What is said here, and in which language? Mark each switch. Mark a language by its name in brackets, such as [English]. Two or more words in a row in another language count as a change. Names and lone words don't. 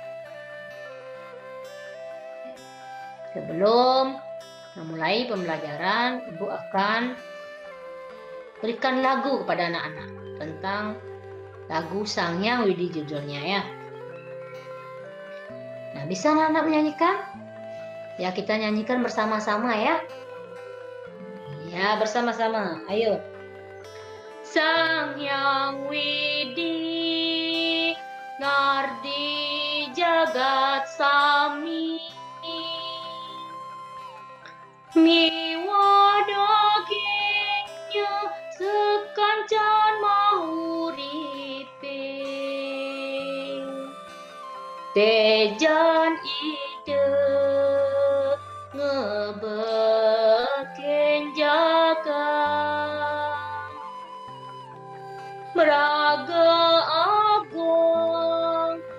[Indonesian] Sebelum memulai pembelajaran, Ibu akan berikan lagu kepada anak-anak tentang lagu Sang Hyang Widi judulnya ya. Nah, bisa anak-anak menyanyikan? Ya, kita nyanyikan bersama-sama ya. Ya, bersama-sama. Ayo. [Balinese] Sang Hyang Widi ngardi jagat sami miwa dagingnya sekancan mahuripe tejan ide ngebeken jagat meraga agung